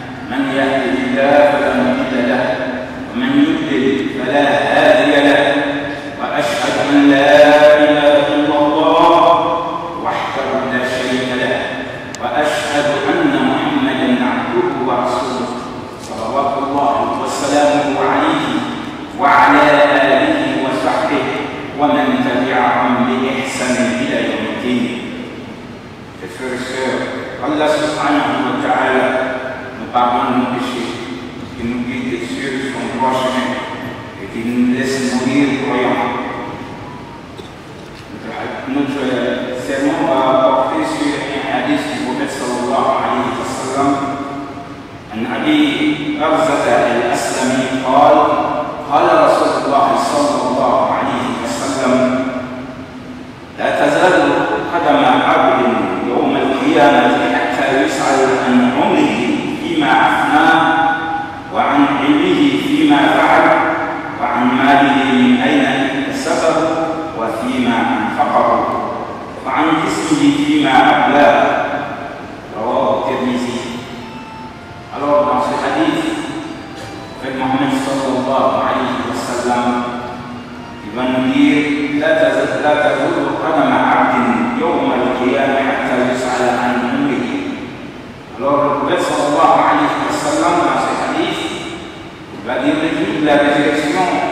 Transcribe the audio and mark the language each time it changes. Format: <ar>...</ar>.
<ar>من يهده الله فلا مضل له ومن يضلل فلا هادي له وأشهد أن لا إله إلا الله وحده لا شريك له وأشهد أن محمدا عبده ورسوله صلوات الله وسلامه عليه وعلى آله وصحبه ومن تبعهم بإحسان إلى يوم الدين.</ar> <fr>Frères et sœurs, Allah subhanahu wa ta'ala nous pardonne nos péchés, qui nous guide sur son droit chemin et qui nous laisse mourir croyants. Notre sermon va porter sur un hadith du prophète sallallahu alayhi wa sallam.</fr> <ar>عن أبي برزة الأسلمي قال قال رسول الله صلى الله عليه وسلم لا تزال قدم عبد يوم القيامة حتى يسأل عن عمره فيما أفناه وعن علمه فيما فعل وعن ماله من أين اكتسبه وفيما أنفقه وعن جسمه فيما أبلاه رواه الترمذي.</ar> <fr>Alors dans ce hadith, le prophète Mohammed sallallahu alayhi wa sallam, il va nous dire لا تزول قدم عبد يوم القيامة حتى يسأل عن عمره. Alors le prophète sallallahu alayhi wa sallam dans ce hadith, il va dire le jour de la résurrection.</fr>